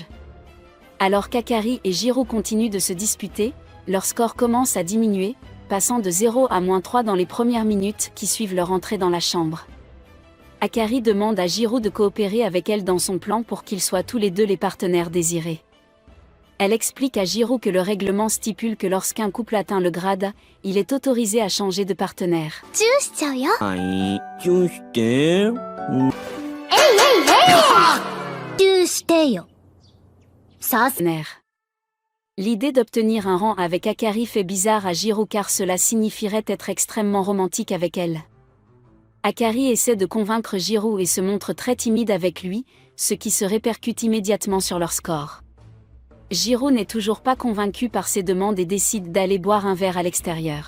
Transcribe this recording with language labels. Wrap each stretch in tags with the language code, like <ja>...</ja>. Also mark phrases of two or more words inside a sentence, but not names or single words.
<fr>Alors qu'Akari et Jiro continuent de se disputer, leur score commence à diminuer, passant de 0 à -3 dans les premières minutes qui suivent leur entrée dans la chambre. Akari demande à Jiro de coopérer avec elle dans son plan pour qu'ils soient tous les deux les partenaires désirés. Elle explique à Jiro que le règlement stipule que lorsqu'un couple atteint le grade, il est autorisé à changer de partenaire.</fr> <ja>チューしちゃうよ。はいチューして。チューしてよ。さす。</ja> <fr>L'idée d'obtenir un rang avec Akari fait bizarre à Jiro car cela signifierait être extrêmement romantique avec elle. Akari essaie de convaincre Jiro et se montre très timide avec lui, ce qui se répercute immédiatement sur leur score. Jiro n'est toujours pas convaincu par ses demandes et décide d'aller boire un verre à l'extérieur.</fr>